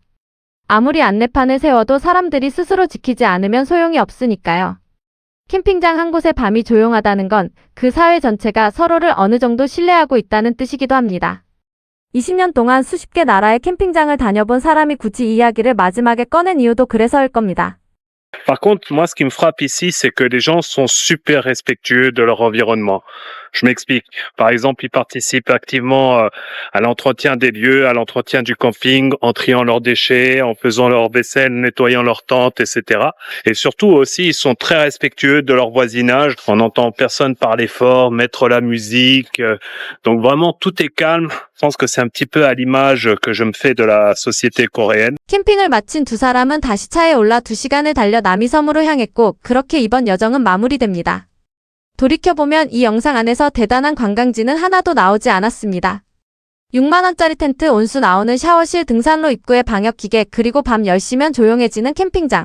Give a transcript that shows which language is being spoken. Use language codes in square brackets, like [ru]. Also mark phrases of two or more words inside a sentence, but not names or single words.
[ko] 아무리 안내판을 세워도 사람들이 스스로 지키지 않으면 소용이 없으니까요. 캠핑장 한 곳의 밤이 조용하다는 건 그 사회 전체가 서로를 어느 정도 신뢰하고 있다는 뜻이기도 합니다. 20년 동안 수십 개 나라의 캠핑장을 다녀본 사람이 굳이 이 이야기를 마지막에 꺼낸 이유도 그래서일 겁니다. [fr] Par contre, moi, ce qui me frappe ici, c'est que les gens sont super respectueux de leur environnement. Je m'explique. Par exemple, ils participent activement à l'entretien des lieux, à l'entretien du camping, en triant leurs déchets, en faisant leur vaisselle, nettoyant leurs tentes, etc. Et surtout aussi, ils sont très respectueux de leur voisinage. On n'entend personne parler fort, mettre la musique. Donc vraiment, tout est calme. Je pense que c'est un petit peu à l'image que je me fais de la société coréenne. [ko] 캠핑을 마친 두 사람은 다시 차에 올라 2시간을 달려 남이섬으로 향했고 그렇게 이번 여정은 마무리됩니다. 돌이켜보면 이 영상 안에서 대단한 관광지는 하나도 나오지 않았습니다. 6만원짜리 텐트, 온수 나오는 샤워실, 등산로 입구의 방역기계, 그리고 밤 10시면 조용해지는 캠핑장.